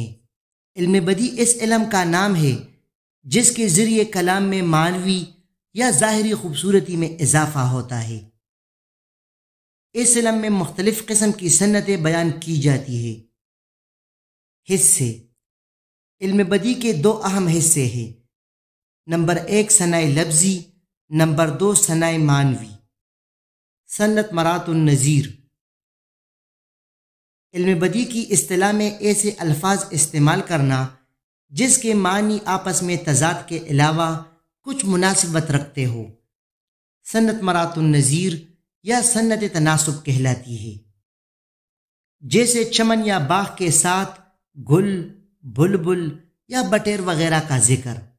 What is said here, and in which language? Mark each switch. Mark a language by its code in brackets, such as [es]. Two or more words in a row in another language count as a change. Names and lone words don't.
[ur] علم بدی اس علم کا نام ہے جس کے ذریعے کلام میں معنوی یا ظاہری خوبصورتی میں اضافہ ہوتا ہے۔ اس علم میں مختلف قسم کی صنعتیں بیان کی جاتی ہے۔ حصے۔ علم بدی کے دو اہم حصے ہیں۔ نمبر 1 صنع لفظی، نمبر 2 صنع معنوی۔ صنعت مرات النظیر۔ علم بدی کی اصطلاح میں ایسے الفاظ استعمال کرنا جس کے معنی آپس میں تضاد کے علاوہ کچھ مناسبت رکھتے ہو، صنعت مرات النظیر یا صنعت تناسب کہلاتی ہے۔ جیسے چمن یا باغ کے ساتھ گل، بلبل یا بٹیر وغیرہ کا ذکر۔